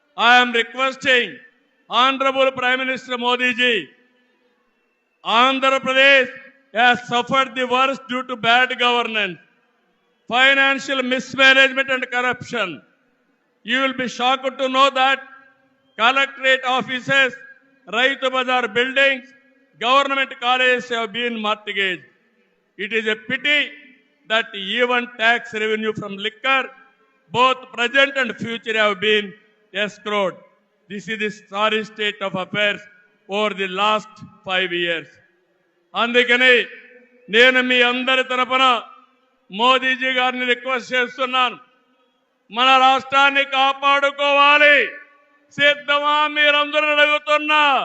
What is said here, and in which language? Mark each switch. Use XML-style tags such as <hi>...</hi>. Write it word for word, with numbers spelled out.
<en>I'm requesting honourable prime minister Modi ji, Andhra Pradesh has suffered the worst due to bad governance, financial mismanagement and corruption. You will be shocked to know that collectorate offices, Raitu Bazar buildings, government colleges have been mortgaged. It is a pity that even tax revenue from liquor, both present and future, have been escrowed. This is the sorry state of affairs over the last five years.</en> <te>అందుకని నేను మీ అందరి తరపున మోదీజీ గారిని request చేస్తున్నాను, మన రాష్ట్రాన్ని కాపాడుకోవాలి. సిద్ధమా మీరందరూ? అడుగుతున్నా.</te>